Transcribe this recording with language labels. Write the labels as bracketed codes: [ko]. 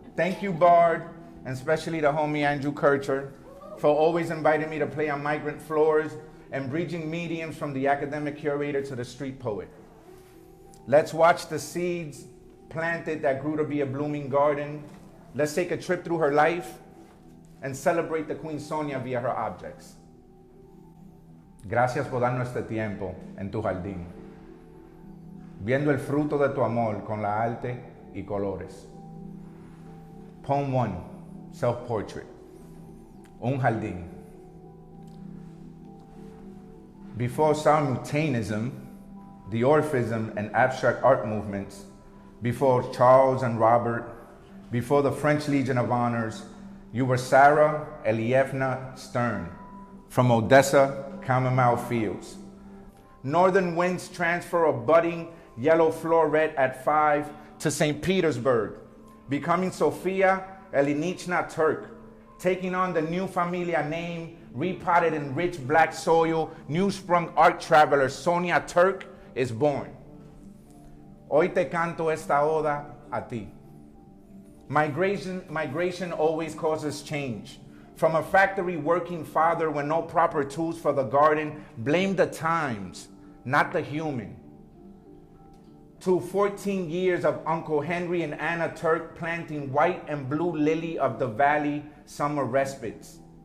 [en] Thank you, Bard, and especially the homie Andrew Kircher, for always inviting me to play on migrant floors and bridging mediums from the academic curator to the street poet. Let's watch the seeds planted that grew to be a blooming garden. Let's take a trip through her life and celebrate the Queen Sonia via her objects. [es] Gracias por darnos este tiempo en tu jardín, viendo el fruto de tu amor con la arte y colores. [en] Poem 1, self-portrait. [es] Un jardín. [en] Before simultaneism, the Orphism and abstract art movements, before Charles and Robert, before the French Legion of Honors, you were Sarah Elievna Stern from Odessa, Chamomile Fields. Northern winds transfer a budding yellow floret at 5 to St. Petersburg, becoming Sofia Elinichna Turk, taking on the new familia name, repotted in rich black soil, new-sprung art traveler Sonia Turk is born. [es] Hoy te canto esta oda a ti. [en] Migration always causes change. From a factory working father with no proper tools for the garden, blame the times, not the human. To 14 years of Uncle Henry and Anna Turk planting white and blue lily of the valley summer respites.